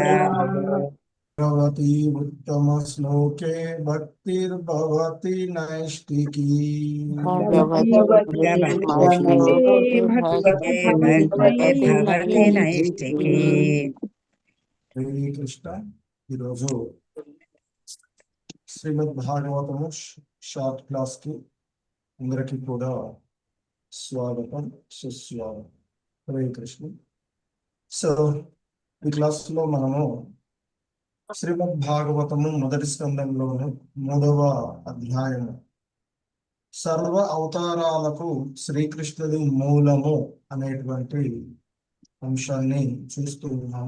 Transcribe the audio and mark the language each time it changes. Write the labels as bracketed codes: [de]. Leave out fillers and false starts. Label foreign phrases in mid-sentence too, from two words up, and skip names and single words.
[sa] भगवती उत्तमश्लोके भक्तिर्भवति नैष्टिकी। भगवति भक्तिर्भवति भक्तिर्भवति नैष्टिकी। [te] హరే కృష్ణ. ఈరోజు శ్రీమద్ భాగవతము [en] short class [te] కి అందరికి కూడా స్వాగతం, సుస్వాగతం. హరే కృష్ణ. సో ఈ క్లాస్ లో మనము శ్రీమద్ భాగవతము మొదటి స్కందంలోను 3వ అధ్యాయము సర్వ అవతారాలకు శ్రీకృష్ణుడు మూలము అనేటువంటి అంశాన్ని చూస్తూ ఉన్నాము.